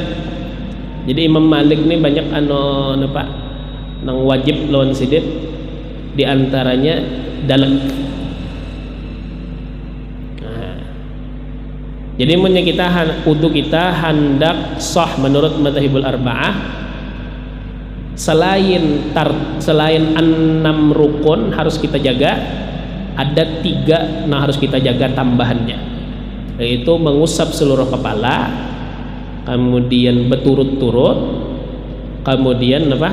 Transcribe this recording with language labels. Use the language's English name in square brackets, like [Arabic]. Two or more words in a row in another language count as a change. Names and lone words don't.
[Banjar] Jadi Imam Malik nih banyak napa nang wajib lawan sidit, di antaranya dalek. [Indonesian] Nah, jadi menurut kita wudu kita hendak sah menurut [Arabic] المذاهب الأربعة, [Indonesian] selain 6 rukun harus kita jaga, ada 3 yang harus kita jaga tambahannya, yaitu mengusap seluruh kepala, kemudian berturut-turut, kemudian apa?